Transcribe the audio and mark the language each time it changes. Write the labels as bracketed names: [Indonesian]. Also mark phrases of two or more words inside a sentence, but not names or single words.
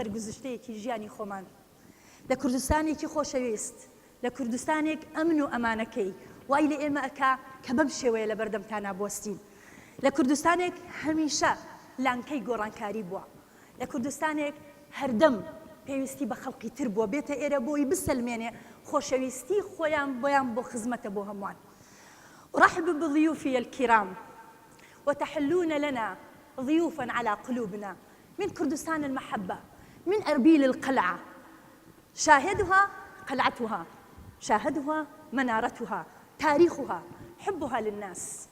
[Central Kurdish] گزشتەیەکی ژیانی خۆمان لە کوردستانێکی خۆشەویست، لە کوردستانێک ئەمن و ئەمانەکەی وای لە ئێمە ئەکا کە بەم شێوەیە لە بەردەمتانە بوەستین، لە کوردستانێک هەمیشە لانکەی گۆڕانکاری بووە، لە کوردستانێک هەردەم پێویستی بە خەڵقی تر بووە بێتە ئێرە بۆی بسەلمێنێ خۆشەویستی خۆیان بۆ خزمەتە بۆ هەمووان. [Arabic] أرحب بضيوفي الكرام وتحلون لنا ضيوفا على قلوبنا من كردستان المحبة، من أربيل القلعة، شاهدها قلعتها، شاهدها منارتها، تاريخها، حبها للناس.